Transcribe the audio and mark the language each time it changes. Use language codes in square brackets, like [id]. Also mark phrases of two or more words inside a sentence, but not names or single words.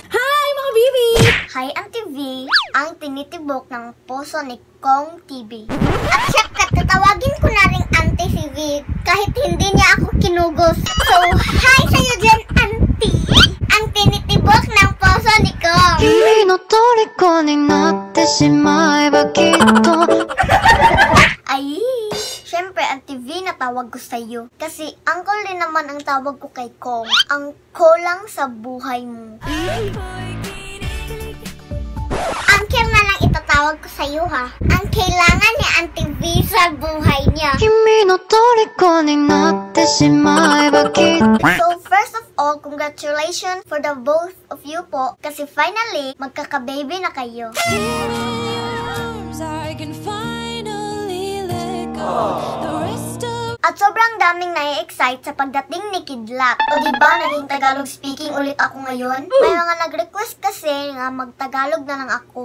[tl] Hi mga Bibi! Hi Auntie V, ang tinitibok ng puso ni Kong TV. At syempre, tatawagin ko na rin Auntie si V kahit hindi niya ako kinugos. So, hi sa'yo dyan, Auntie! Ang tinitibok ng puso ni Kong. [ja] 君の虜になってしまえばきっと [tl] Ay! Syempre, Auntie V, natawag ko sa'yo. Kasi uncle din naman ang tawag ko kay Kong. Ang kulang sa buhay mo. Uncle na lang itatawag ko sa'yo, ha? Ang kailangan ni Auntie V sa buhay niya. [ja] 君の虜になってしまえばきっと [en] So, first of all, congratulations for the both of you po. [tl] Kasi finally, magkaka-baby na kayo. At sobrang daming nai-excite sa pagdating ni Kidlat. O diba, naging [en] Tagalog speaking [tl] ulit ako ngayon? May mga nag-request kasi nga mag-Tagalog na lang ako.